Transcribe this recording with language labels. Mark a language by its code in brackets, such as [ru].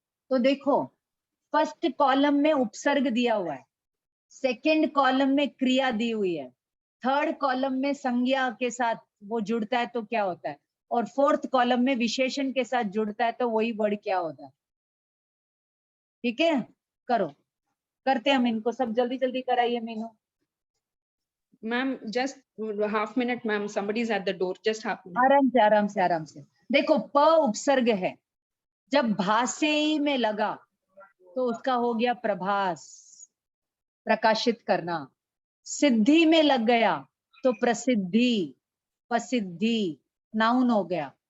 [hi] तो देखो, first column में उपसर्ग दिया हुआ है, सेकंड कॉलम में क्रिया दी हुई है, थर्ड कॉलम में संज्ञा के साथ वो जुड़ता है तो क्या होता है, और फोर्थ कॉलम में विशेषण के साथ जुड़ता है तो वही वर्ड क्या होता है। ठीक है, करो, करते हैं हम इनको सब, जल्दी जल्दी कराइए Meenu. [en] Ma'am just half minute ma'am, somebody is at the door, just half minute. [hi] आराम से आराम से आराम से। देखो प उपसर्ग है, जब भासे में लगा तो उसका हो गया प्रभास, प्रकाशित करना। सिद्धि में लग गया तो प्रसिद्धि, प्रसिद्धि, नाउन हो गया।